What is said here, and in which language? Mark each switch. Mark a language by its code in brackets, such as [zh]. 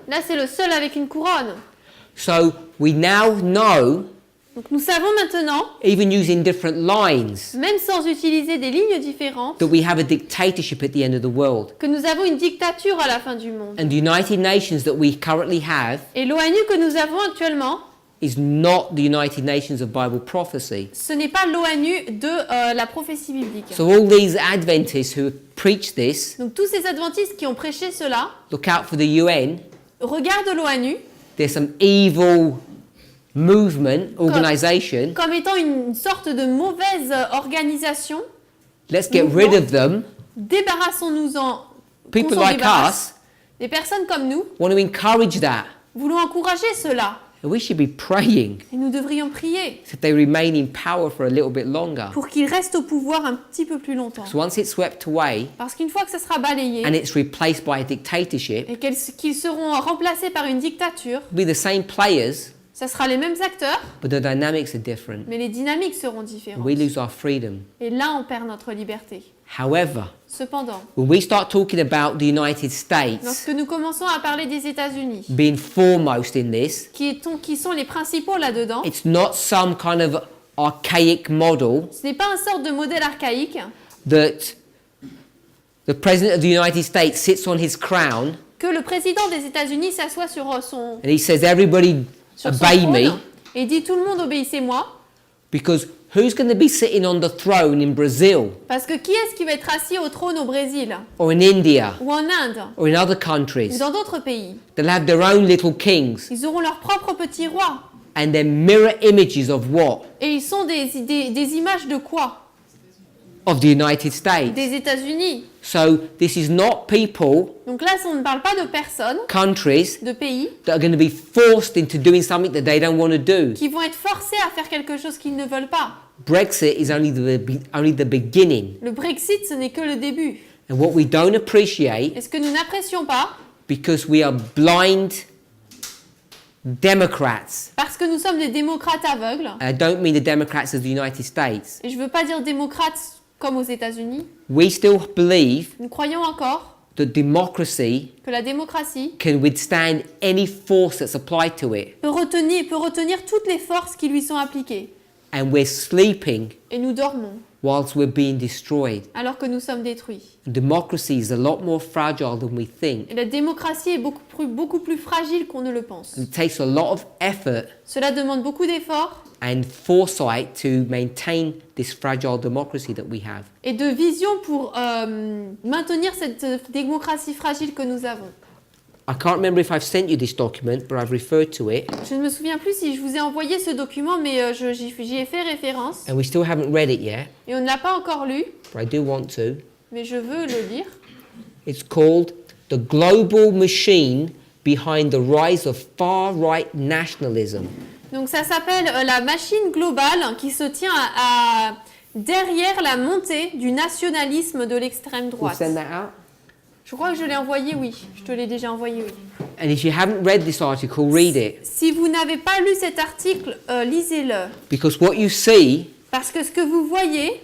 [fr] Là, c'est le seul avec une couronne. [en] So we now know, [fr] Donc nous savons maintenant, [en] even using different lines, [fr] même sans utiliser des lignes différentes, [en] that we have a dictatorship at the end of the world. [fr] que nous avons une dictature à la fin du monde. [en] And the United Nations that we currently have [fr] Et l'ONU que nous avons actuellement, [en] is not the United Nations of Bible prophecy. [fr] ce n'est pas l'ONU de la prophétie biblique. [en] So all these Adventists who preach this, [fr] Donc tous ces adventistes qui ont prêché cela, [en] look out for the UN. [fr] regardent l'ONU [en] There's some evil movement, organization. [fr] comme étant une sorte de mauvaise organisation. [en] Let's get rid of them. [fr] Débarrassons-nous-en. qu'on [en] People [fr] s'en [en] like [fr] débarrasse. [en] us [fr] Des personnes comme nous [en] want to encourage that. [fr] voulons encourager cela. [en] And we should be praying [fr] Et nous devrions prier [en] that they remain in power for a little bit longer. [fr] pour qu'ils restent au pouvoir un petit peu plus longtemps. [en] Because once it's swept away [fr] Parce qu'une fois que ça sera balayé [en] and it's replaced by a dictatorship, [fr] et qu'ils seront remplacés par une dictature, [en] it'll be the same players, [fr] ça sera les mêmes acteurs, [en] but the dynamics are different. [fr] mais les dynamiques seront différentes. [en] We lose our freedom. [fr] Et là, on perd notre liberté. [en] However, [fr] Cependant, [en] when we start talking about the United States [fr] lorsque nous commençons à parler des États-Unis, [en] being foremost in this, [fr] qui sont les principaux là-dedans, [en] it's not some kind of archaic model [fr] ce n'est pas une sorte de modèle archaïque [en] that the President of the United States sits on his crown [fr] que le président des États-Unis s'assoit sur son [en] and he says, everybody obey me, [fr] trône et dit tout le monde obéissez-moi. [en] because who's going to be sitting on the throne in Brazil [fr] Parce que qui est-ce qui va être assis au trône au Brésil [en] or in India [fr] ou en Inde [en] or in other [fr] ou [en] countries? [fr] dans d'autres pays? [en] They'll have their own little kings [fr] Ils auront leur propre petit roi. [en] and they're mirror images of what? [fr] Et ils sont des images de quoi? [en] Of the United States. [fr] Des États-Unis. [en] So this is not people, [fr] Donc là, on ne parle pas de personnes, [en] countries [fr] de pays, [en] that are going to be forced into doing something that they don't want to do. [fr] qui vont être forcés à faire quelque chose qu'ils ne veulent pas. [en] Brexit is only the beginning. [fr] Le Brexit, ce n'est que le début. [en] And what we don't appreciate, [fr] Et ce que nous n'apprécions pas, [en] because we are blind Democrats, [fr] parce que nous sommes des démocrates aveugles, [en] I don't mean the Democrats of the United States, [fr] et je ne veux pas dire démocrates comme aux États-Unis, [en] we still believe [fr] nous croyons encore [en] that democracy [fr] que la démocratie [en] can withstand any force that's applied to it. [fr] peut retenir toutes les forces qui lui sont appliquées. [en] And we're sleeping [fr] Et nous dormons, [en] whilst we're being destroyed. [fr] alors que nous sommes détruits. [en] Democracy is a lot more fragile than we think. [fr] Et la démocratie est beaucoup plus fragile qu'on ne le pense. [en] It takes a lot of effort [fr] Cela demande beaucoup d'efforts [en] and foresight to maintain this fragile democracy that we have. [fr] et de vision pour maintenir cette démocratie fragile que nous avons. [en] I can't remember if I've sent you this document, but I've referred to it, [fr] Je ne me souviens plus si je vous ai envoyé ce document, mais j'y ai fait référence. [en] and we still haven't read it yet, [fr] Et on ne l'a pas encore lu, [en] but I do want to. [fr] mais je veux le lire. [en] It's called The Global Machine Behind the Rise of Far-Right Nationalism. [fr] Donc ça s'appelle la machine globale qui se tient derrière la montée du nationalisme de l'extrême [en] We'll [fr] droite. [en] send that out. [fr] Je crois que je l'ai envoyé, oui. Je te l'ai déjà envoyé, oui. [en] And if you haven't read this article, read it. [fr] Si vous n'avez pas lu cet article, lisez-le. [en] Because what you see [fr] Parce que ce que vous voyez,